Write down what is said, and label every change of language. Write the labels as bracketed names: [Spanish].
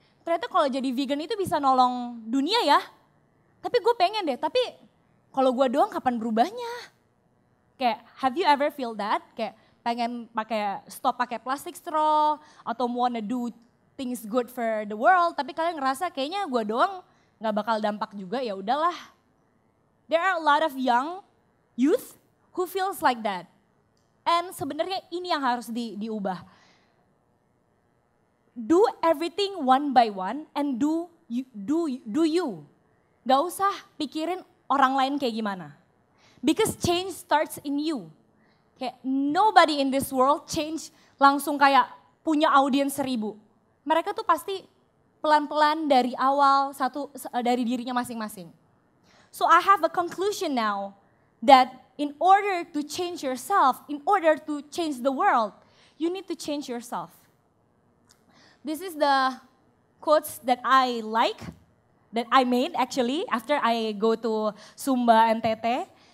[Indonesian] Ternyata kalau jadi vegan itu bisa nolong dunia ya. Tapi gue pengen deh, tapi kalau gue doang kapan berubahnya? [English] Kayak have you ever feel that? [Indonesian] Kayak pengen stop pakai plastic straw atau [English] wanna do things good for the world, [Indonesian] tapi kalian ngerasa kayaknya gue doang nggak bakal dampak juga, ya udahlah. [English] There are a lot of young youth who feels like that. [Indonesian] And sebenarnya ini yang harus diubah. [English] Do everything one by one and do you. [Indonesian] Gak usah pikirin orang lain kayak gimana. [English] Because change starts in you. [Indonesian] Kayak [English] nobody in this world change [Indonesian] langsung kayak punya audiens 1000. Mereka tuh pasti pelan-pelan dari awal dari dirinya masing-masing. [English] So I have a conclusion now that in order to change yourself, in order to change the world, you need to change yourself. This is the quotes that I like, that I made actually after I go to Sumba and Tete.